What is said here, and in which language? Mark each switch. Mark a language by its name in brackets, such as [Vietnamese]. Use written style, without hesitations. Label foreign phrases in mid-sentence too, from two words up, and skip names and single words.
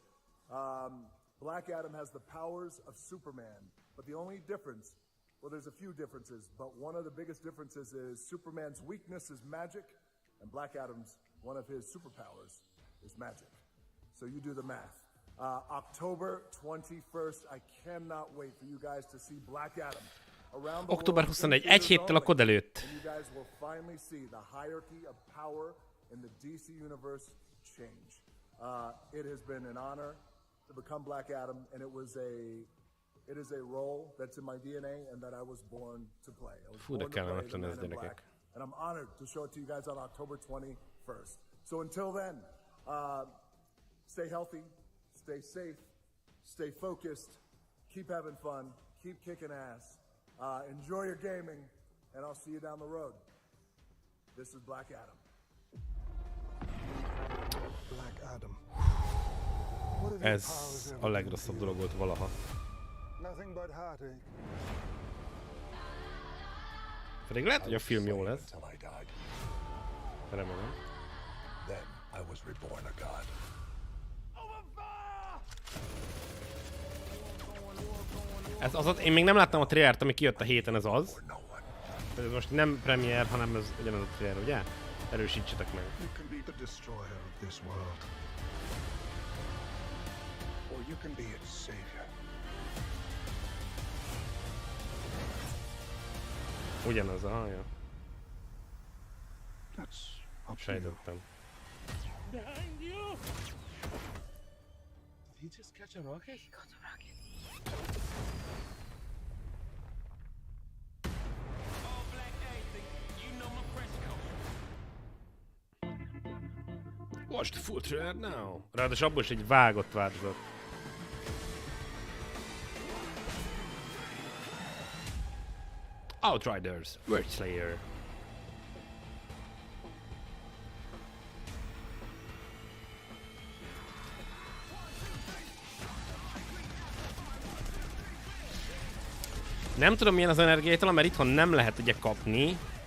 [English] Black Adam has the powers of Superman, but the only difference, well, there's a few differences, but one of the biggest differences is Superman's weakness is magic, and Black Adam's, one of his superpowers is magic. So you do the math. October 21st, I cannot wait for you guys to see Black Adam. [Hungarian] Október 21, egy héttel a kod előtt. [English] You guys will finally see the hierarchy of power in the DC universe change. It has been an honor to become Black Adam, and it is a role that's in my DNA and that I was born to play. I was born to play the Man in Black, and I'm honored to show it to you guys on October 21st. So until then, stay healthy, stay safe, stay focused, keep having fun, keep kicking ass. Enjoy your gaming, and I'll see you down the road. This is Black Adam. Black Adam. [Hungarian] Ez a legrosszabb dolog volt valaha. [English] Nothing but heartache. [Hungarian] Pedig lehet, hogy a film jó lesz. Remélem. [English] Then I was reborn a god. [Hungarian] Ez az, én még nem láttam a trailert, ami kijött a héten, ez az. Ez most nem premier, hanem ez ugyanaz a trailer, ugye? Erősítsetek meg. [English] You can be the destroyer of this world. Or you can be its savior. [Hungarian] Ugyanaz a hangja. Sejtettem. [English] Behind you! Did he just catch a rocket? He got a rocket. Watch the full trailer now. [Hungarian] Ráadásul abból is egy vágott változat. Outriders, World Slayer. Nem tudom milyen az energiaital, mert itthon nem lehet ugye kapni.